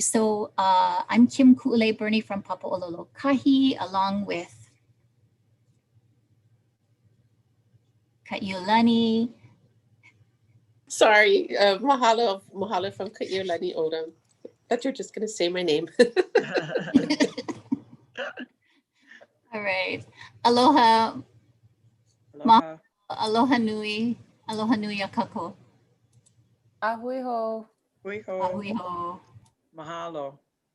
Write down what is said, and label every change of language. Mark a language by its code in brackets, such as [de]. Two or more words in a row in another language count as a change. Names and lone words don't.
[en] So I'm Kim Ku'ule Bernie from Papu'ololokahi, along with Kaululaau. Sorry, mahalo from Kaululaau Odom. Thought you were just going to say my name. All right. [haw] Aloha. Aloha. Aloha nui. Aloha nui a kako. Ahui ho. Hui ho. Ahui ho. Mahalo.